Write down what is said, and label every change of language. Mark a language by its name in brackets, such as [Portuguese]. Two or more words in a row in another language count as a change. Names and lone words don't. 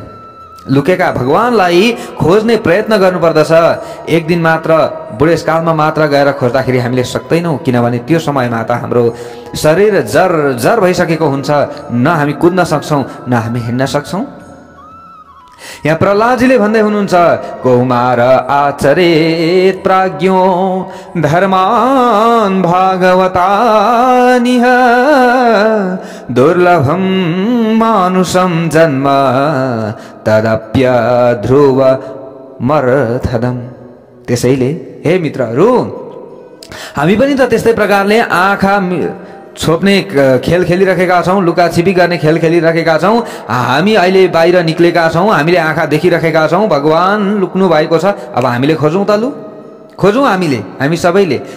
[Nepali] लुकेका भगवानलाई खोज्ने प्रयत्न गर्नुपर्दछ। एक दिन मात्र बुढेसकालमा मात्र गएर खोज्दाखेरि हामीले सक्दैनौँ, किनभने त्यो समयमा त हाम्रो शरीर जर भइसकेको हुन्छ। न हामी कुद्न सक्छौँ, न हामी हिँड्न सक्छौँ। यहाँ प्रहलादजीले भन्दै हुनुहुन्छ, [Sanskrit] कौमार आचरेत प्राज्ञो धर्मान भागवतानिह दुर्लभम मानुषम जन्म तदप्य ध्रुव मर्थदम। [Nepali] त्यसैले हे मित्रहरू, हामी पनि त त्यस्तै प्रकारले आँखा छोप्ने खेल खेलिरहेका छौँ, लुका छिपी गर्ने खेल खेलिरहेका छौँ। हामी अहिले बाहिर निक्लेका छौँ, हामीले आँखा देखिरहेका छौँ, भगवान लुक्नु भएको छ। अब हामीले खोजौँ त, खोजौँ हामी सबैले।